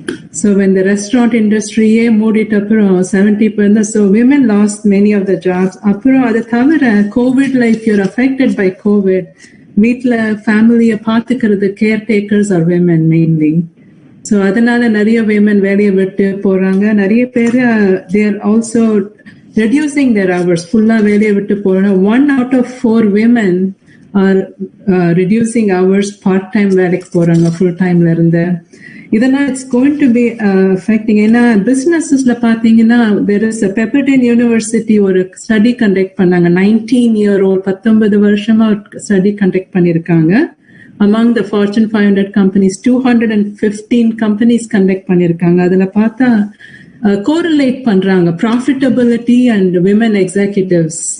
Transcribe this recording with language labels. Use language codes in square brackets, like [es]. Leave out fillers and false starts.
[en] So when the restaurant industry [ta] மூடிட்ட அப்புறம் [en] 70%, so women lost many of the jobs. [ta] அப்புறம் அது தவிர கோவிட்ல, [en] if you're affected by COVID, [ta] வீட்டுல ஃபேமிலிய பாத்துக்கிறது caretakers [en] are women mainly. [ta] So அதனால நிறைய women வேலையை விட்டு போறாங்க. நிறைய பேர் [en] they are also reducing their hours, [ta] ஃபுல்லா வேலையை விட்டு போறாங்க. [en] 1 out of 4 women are reducing hours, [ta] part-time வேலைக்கு போறாங்க full timeல இருந்து. இதனால [en] it's going to be affecting. [ta] ஏன்னா பிசினஸஸ்ல பாத்தீங்கன்னா [en] there is a Pepperdine University [ta] ஒரு ஸ்டடி கண்டக்ட் பண்ணாங்க. 19-year-old 19 வருஷமா ஸ்டடி கண்டக்ட் பண்ணிருக்காங்க. [en] Among the Fortune 500 companies, 215 companies conduct [ta] பண்ணிருக்காங்க. அதுல பார்த்தா [en] correlate பண்றாங்க profitability and women executives.